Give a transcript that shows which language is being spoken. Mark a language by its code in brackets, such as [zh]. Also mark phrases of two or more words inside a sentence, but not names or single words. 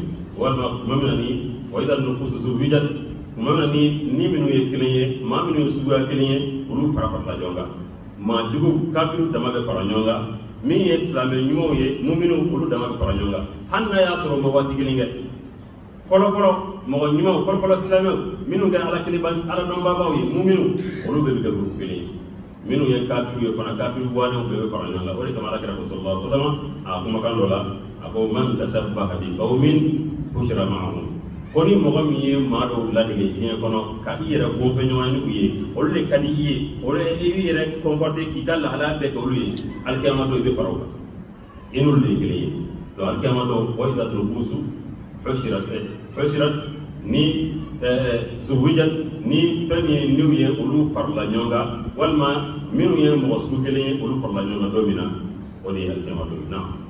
[bm] walima tuma min na ni [ar] وإذا النفوس زوجت [bm] tuma min na ni minnu ye kelen ye maa minnu ye suguya kelen ye olu fara farala ɲɔgɔn kan maa jugu kafiru dama bɛ fara ɲɔgɔn kan min ye silamɛ ɲumanw ye mu'minu olu dama bɛ fara ɲɔgɔn kan hali n'a y'a sɔrɔ ma waati kelen kɛ fɔlɔfɔlɔ mɔgɔ ɲumanw fɔlɔfɔlɔ silamɛw minnu kɛra ala dɔnbagaw ye mu'minu olu bɛɛ bɛ kɛ groupe kelen ye minnu ye kafiru ye fana kafiru wanɛw bɛɛ bɛ fara ɲɔgɔn kan o de kama alakira sallallahu alaihi wasallam a kumakan dɔ la a ko [ar] من تشبه بقوم حشر معهم [bm] ko ni mɔgɔ min ye maa dɔw ladege diɲɛ kɔnɔ ka i yɛrɛ gonfɛ ɲɔgɔn ni u ye olu de ka di i ye olu i b'i yɛrɛ comporter k'i ka lahalaya bɛɛ kɛ olu ye alikiyama don i bɛ fara o kan i n'olu de ye kelen ye donc alikiyama don [ar] وإذا النفوس حشرت [bm] ni zuwijat ni fɛn min ye niw ye olu farala ɲɔgɔn kan walima minnu ye mɔgɔ sugu kelen ye olu farala ɲɔgɔn kan don min na o de ye alikiyama don na